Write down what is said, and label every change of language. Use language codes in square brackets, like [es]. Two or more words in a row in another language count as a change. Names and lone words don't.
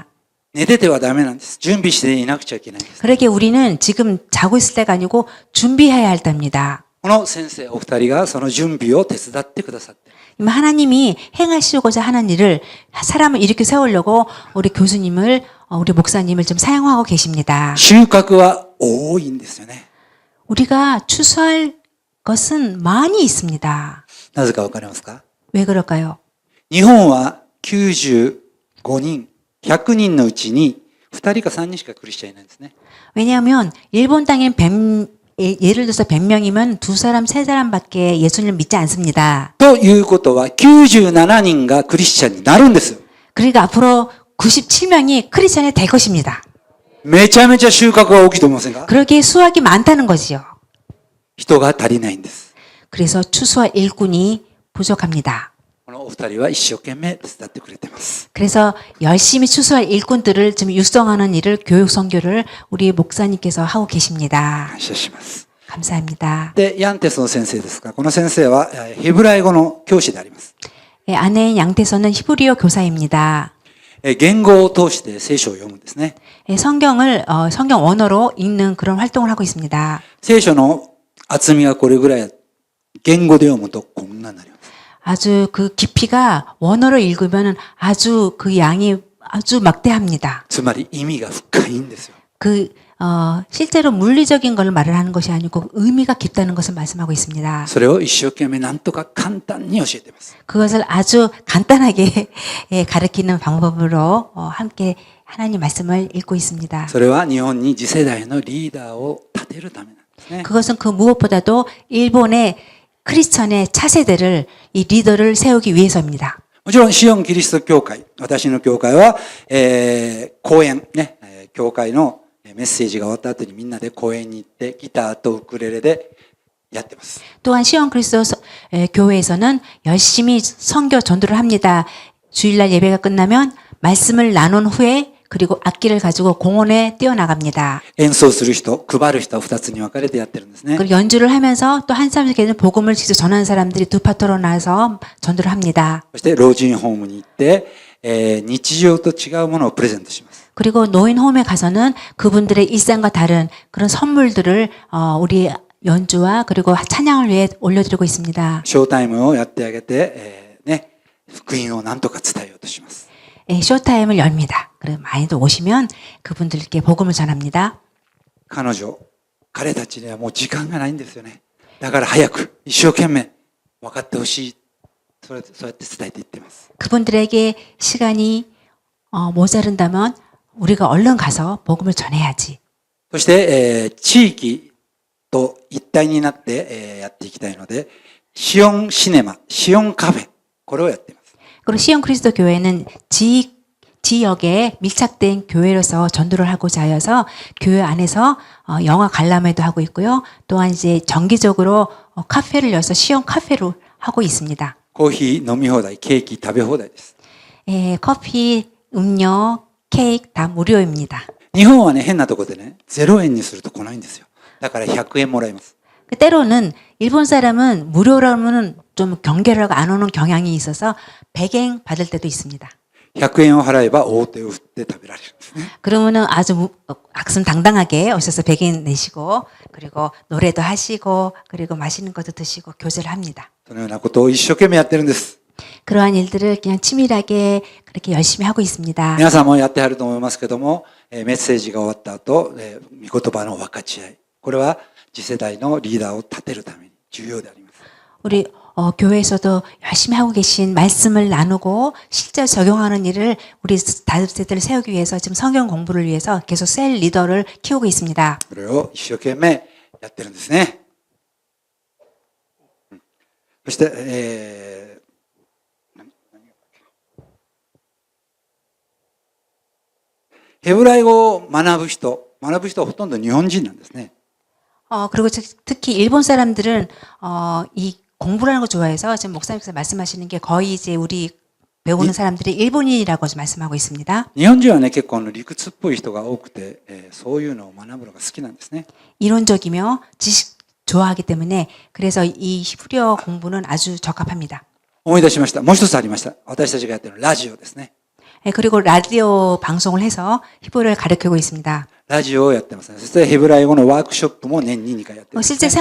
[ja] 寝ててはダメなんです。準備していなくちゃいけないんです。 [ko] 그러게 우리는 지금 자고 있을 때가 아니고 준비해야 할 때입니다. [ja] この先生お二人がその準備を手伝ってくださって。 [ko] 하나님이 행하시고자 하는 일을 사람을 일으켜 세우려고 우리 교수님을 우리 목사님을 좀 사용하고 계십니다. [ja] 収穫は多いんですよね。 [ko] 우리가 추수할 것은 많이 있습니다. [ja] なぜかわかりますか？ [ko] 왜 그럴까요? [ja] 日本は95人、100人のうちに2人か3人しかクリスチャンいないんですね。 [ko] 왜냐하면 일본 땅엔 예를 들어서 100명이면 2사람, 3사람밖에 예수님을 믿지 않습니다. [ja] ということは97人がクリスチャンになるんです。 [ko] 그러니까 앞으로 97명이 크리스천이 될 것입니다. [ja] めちゃめちゃ収穫が大きいと思いませんか？ [ko] 그러기에 수확이 많다는 거지요. [ja] 人が足りないんです。 [ko] 그래서 추수와 일꾼이 부족합니다. [ja] このお二人は一生懸命手伝ってくれています。 [ko] 그래서 열심히 추수할 일꾼들을 지금 육성하는 일을 교육 선교를 우리 목사님께서 하고 계십니다. [ja] 感謝します。 [ko] 감사합니다. [ja] で、ヤンテソン先生ですが、この先生はヘブライ語の教師であります。 [ko] 아내인 양태선은 히브리어 교사입니다. [ja] 言語を通して聖書を読むんですね。 [ko] 성경을 성경 원어로 읽는 그런 활동을 하고 있습니다. [ja] 聖書の厚みがこれぐらい、言語で読むとこんなになります。 [ko] 아주 그 깊이가 원어로 읽으면 아주 그 양이 아주 막대합니다. [ja] つまり意味が深いんですよ。 [ko] 실제로 물리적인 걸 말을 하는 것이 아니고 의미가 깊다는 것을 말씀하고 있습니다. [ja] それを一生懸命なんとか簡単に教えています。 [ko] 그것을 아주 간단하게 가르치는 방법으로 함께 하나님 말씀을 읽고 있습니다. [ja] それは日本に次世代のリーダーを立てるためなんですね。 [ko] 그것은 그 무엇보다도 일본의 크리스천의 차세대를 이 리더를 세우기 위해서입니다. [ja] もちろん、シオンキリスト教会、私の教会は、講演、ね、教会のメッセージが終わった後にみんなで講演に行って、ギターとウクレレでやってます。 [ko] 또한 시온 그리스도 교회에서는 열심히 선교 전도를 합니다. 주일날 예배가 끝나면 말씀을 나눈 후에 그리고 악기를 가지고 공원에 뛰어나갑니다. [ja] 演奏する人、配る人は2つに分かれてやってるんですね。 [ko] 그리고 연주를 하면서 또 한 사람에게는 복음을 직접 전하는 사람들이 두 파트로 나눠서 전도를 합니다. [ja] そして老人ホームに行って、日常と違うものをプレゼントします。 [ko] 그리고 노인 홈에 가서는 그분들의 일상과 다른 그런 선물들을 우리 연주와 그리고 찬양을 위해 올려드리고 있습니다. [ja] ショータイムをやってあげて、ね、福音を何とか伝えようとします。 [ko] 쇼타임을 엽니다. 그리고 많이들 오시면 그분들께 복음을 전합니다. [ja] 彼たちにはもう時間がないんですよね。だから早く、一生懸命分かってほしい。そうやって伝えていっています。 [ko] 그분들에게 시간이 모자른다면 우리가 얼른 가서 복음을 전해야지. [ja] そして、地域と一体になって、やっていきたいので、シオンシネマ、シオンカフェ、これをやっています。 [ko] 그리고 시온 그리스도 교회는 지역에 밀착된 교회로서 전도를 하고자 하여서 교회 안에서 영화 관람회도 하고 있고요. 또한 이제 정기적으로 카페를 열어서 시온 카페로 하고 있습니다. [ja] コーヒー飲み放題、ケーキ食べ放題です。 [ko] 커피, 음료, 케이크 다 무료입니다. [ja] 日本はね、変なとこでね、0円にすると来ないんですよ。だから100円もらいます。 [ko] 때로는 일본 사람은 무료라면 좀 경계를 하고 안 오는 경향이 있어서 100엔 받을 때도 있습니다. [ja] 100 円を払えば大手を振って食べられるんですね。 [ko] 그러면은 아주 악순당당하게 오셔서 100엔 내시고 그리고 노래도 하시고 그리고 맛있는 것도 드시고 교제를 합니다. [ja] そのようなことを一生懸命やってるんです。 [ko] 그러한 일들을 그냥 치밀하게 그렇게 열심히 하고 있습니다. [ja] 皆さんもやってはると思いますけども、メッセージが終わった後、御言葉の分かち合い。これは次世代のリーダーを立てるために重要であります。 [ko] 우리 교회에서도 열심히 하고 계신 말씀을 나누고 실제 적용하는 일을 우리 다음 세대를 세우기 위해서 지금 성경 공부를 위해서 계속 셀 리더를 키우고 있습니다. [ja] それを一生懸命やってるんですね。そして、ヘブライ語を学ぶ人はほとんど日本人なんですね。 [ko] 그리고 특히 일본 사람들은 이 공부를 하는 거 좋아해서 지금 목사님께서 말씀하시는 게 거의 이제 우리 배우는 사람들이 일본인이라고 말씀하고 있습니다. [ja] 日本人はね、結構理屈っぽい人が多くて、そういうのを学ぶのが好きなんですね。 [ko] 이론적이며 지식 좋아하기 때문에 그래서 이 히브리어 공부는 아주 적합합니다. [ja] 思い出しました。もう一つありました。私たちがやってるラジオですね。 [ko] 그리고 라디오 방송을 해서 히브리어를 가르치고 있습니다. [ja] ラジオをやってますね。そしてヘブライ語のワークショップも年に2回やってます、ね。